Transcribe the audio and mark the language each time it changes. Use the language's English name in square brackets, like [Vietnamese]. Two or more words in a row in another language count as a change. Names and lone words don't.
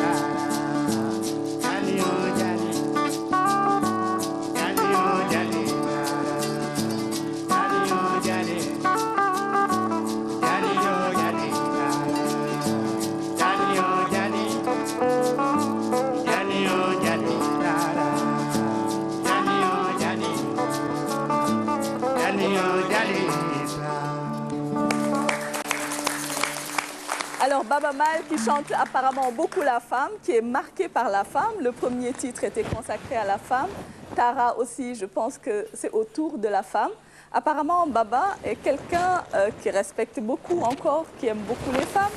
[Fula] jali o jali jali o jali jali o jali jali o jali jali o jali jali o jali jali o jali jali o jali. [French] Alors Baba Maal qui chante apparemment beaucoup la femme, qui est marqué par la femme. Le premier titre était consacré à la femme. Tara aussi, je pense que c'est autour de la femme. Apparemment, Baba est quelqu'un qui respecte beaucoup encore, qui aime beaucoup les femmes.